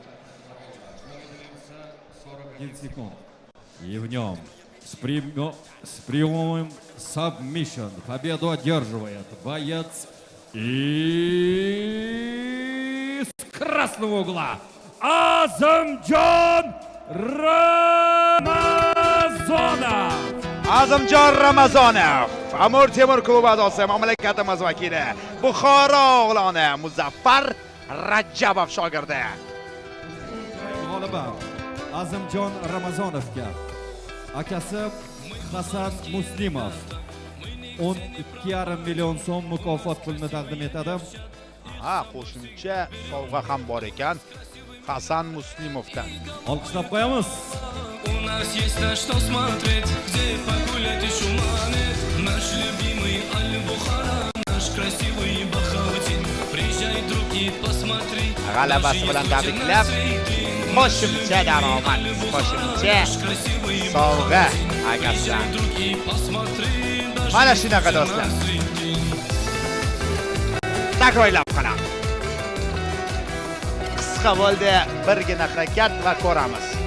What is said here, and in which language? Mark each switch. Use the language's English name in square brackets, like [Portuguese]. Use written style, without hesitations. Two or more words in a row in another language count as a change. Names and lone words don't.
[Russian] 40 секунд. И в нем с прямым submission победу одерживает боец из красного угла Azimjon Ramazonov. [Uzbek] Azimjon Ramazonov Amur Temur klubi a'zosi, mamlakatimiz vakili, Buxoro o'g'loni Muzaffar Rajabov shogirdi. G'oliba Azimjon Ramazonovga akasi Hasan Muslimov 12,5 million so'm mukofot pulini taqdim etadi. Ha, qo'shimcha sovg'a ham bor ekan Hasan Muslimovdan. Olqishlab qo'yamiz. [Russian] У нас есть на что смотреть, где погулять и шуманет. Наш любимый Аль-Бухара, наш красивый Бахаутин. Приезжай, друг, и посмотри. [Uzbek] G'alabasi bilan tabriklab, qo'shimcha daromad, qo'shimcha sovg'a akasidan. Mana shunaqa do'stlar. Takrorlab qolamiz. Qisqa bo'ldi, birgina harakat va ko'ramiz.